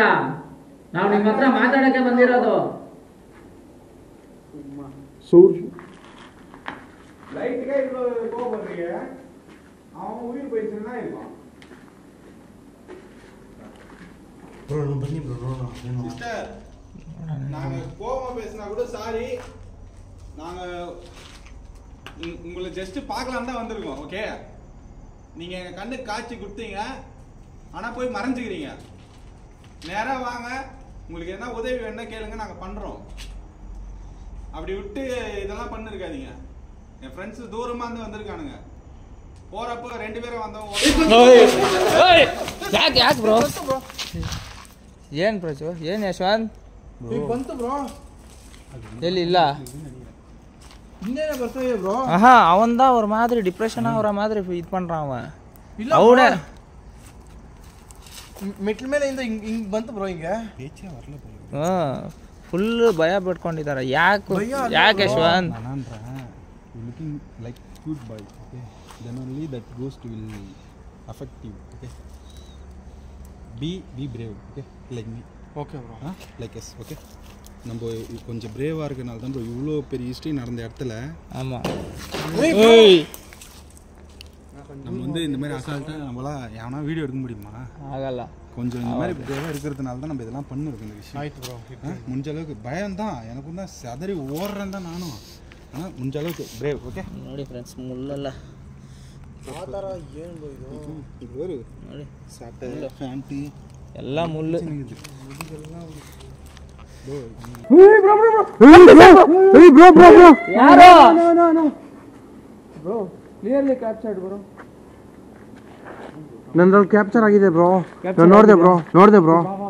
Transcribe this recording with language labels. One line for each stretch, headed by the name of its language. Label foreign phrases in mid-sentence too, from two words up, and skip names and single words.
Kannada: ನಾವು ನಿಮ್ಮ ಹತ್ರ ಮಾತಾಡಕ್ಕೆ ಬಂದಿರೋದು. ಬನ್ನಿ ಬ್ರೋ
Tamil: சிஸ்டர் நாங்க கோவமா பேசினா கூட சாரி, நாங்க உங்களை ஜஸ்ட் பார்க்கலாம் தான் வந்திருக்கோம். ஓகே, நீங்க எங்க கண்ணுக்கு காட்சி கொடுத்தீங்க, ஆனா போய் மறைஞ்சுக்கிறீங்க. நேரா வாங்க, உங்களுக்கு என்ன உதவி வேணும்னா கேளுங்க, நாங்க பண்றோம். அப்படி விட்டு இதெல்லாம் பண்ணிருக்காதீங்க. என் ஃப்ரெண்ட்ஸ் தூரமா இருந்து வந்திருக்கானுங்க, போறப்ப 2 பேரும் வந்தவங்க.
Kannada: ಯಾಕೆ ಬ್ರೋ? ಏನು ಪ್ರಜು? ಏನು ಯಶವಂತ್? ಈಗ ಬಂತು ಬ್ರೋ, ಎಲ್ಲಿ ಇಲ್ಲ ಇನ್ನೇನೆ ಬರ್ತದೆ ಬ್ರೋ.
Tamil: ஆஹா அவன் தான் ஒரு மாதிரி டிப்ரெஷனா ஒரு மாதிரி இது பண்றான் அவன்.
Kannada: ಇಲ್ಲ ಅವನೇ ಮೆಟ್ಲ ಮೇಲೆ ಇಂದ ಹಿಂಗ್ ಬಂತು ಬ್ರೋ, ಹಿಂಗೆ ಫುಲ್ ಭಯ ಪಡ್ಕೊಂಡಿದ್ದಾರೆ. ಯಾಕೆ ಯಶವಂತ್?
English: looking like good boy, okay, then only that ghost will affect you. Okay, be brave, okay, like me. Okay bro, like us, okay.
Tamil: நம்ம கொஞ்சம் பிரேவா இருக்கனால தான் ப்ரோ இவ்வளோ பெரிய ஹிஸ்ட்ரி நடந்த இடத்துல ஆமாம் நம்ம வந்து இந்த மாதிரி அசால்ட்டாக நம்மளாம் எவனா வீடியோ எடுக்க முடியுமா?
Kannada: ಆಗಲ್ಲ.
Tamil: கொஞ்சம் இந்த மாதிரி பிரேவாக இருக்கிறதுனால தான் நம்ம இதெல்லாம் பண்ணிருக்கோம். இந்த விஷயம்
Kannada: ಆಯ್ತು ಬ್ರೋ,
Tamil: முடிஞ்ச அளவுக்கு பயம் தான் எனக்கும் தான், சதறி ஓடுறேன் தான் நானும், ஆனால் முடிஞ்ச அளவுக்கு ಬ್ರೇವ್.
Kannada: ಓಕೆ ನೋಡಿ ಫ್ರೆಂಡ್ಸ್, ಮುಳ್ಳೆಲ್ಲ ಆ ಥರ ಏನು ಬ್ರೋ ಇದು? ಇದು ನೋಡಿ ಸಟ್ಟೆ ಫ್ಯಾಂಟಿ ಎಲ್ಲ ಮುಳ್ಳು. ಯಾರೋ
English: bro clearly captured bro,
Kannada: ನಂದ್ರಲ್ಲಿ ಕ್ಯಾಪ್ಚರ್ ಆಗಿದೆ ಬ್ರೋ, ನಾನು ನೋಡಿದೆ ಬ್ರೋ.